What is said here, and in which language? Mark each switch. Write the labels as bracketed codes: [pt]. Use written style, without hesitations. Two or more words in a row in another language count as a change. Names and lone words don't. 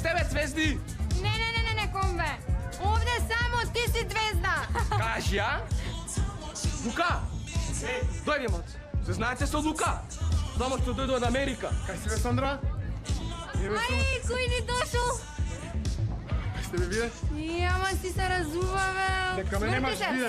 [mk] звезди! Не, Комбе. [sr] Ovdje samo ti si zvezda. [mk] Кажи, а? Лука! Дојди, мот. Се знаете со Лука? Само што дојде од Америка. Кај си бе, Сандра? Ай, кој ни дошол? Сте ме вие? Ама си се разувавел. Дека ме немаш видено,